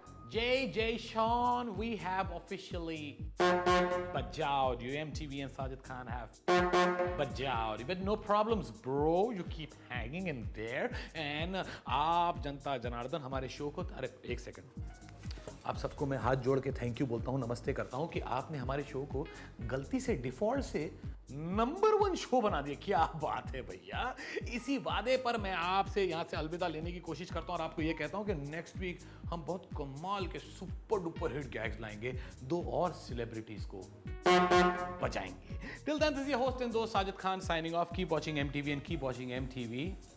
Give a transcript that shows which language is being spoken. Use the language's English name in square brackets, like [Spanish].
[English] Jay Sean, we have officially bajawed you. MTV and Sajid Khan have bajawed you. But no problems, bro. You keep hanging in there. [Hindi] And आप जनता जनार्दन हमारे show को, अरे एक second, आप सबको मैं हाथ जोड़ के थैंक यू बोलता हूँ, नमस्ते करता हूँ कि आपने हमारे शो को गलती से डिफॉल्ट से नंबर 1 शो बना दिया। क्या बात है भैया। इसी वादे पर मैं आपसे यहाँ से अलविदा लेने की कोशिश करता हूँ और आपको ये कहता हूँ कि नेक्स्ट वीक हम बहुत कमाल के सुपर डुपर हिट गैग्स लाएंगे, 2 और सेलिब्रिटीज को बचाएंगे। [English] Till then, this is your host and दोस्त Sajid Khan signing off. Keep watching MTV and keep watching MTV.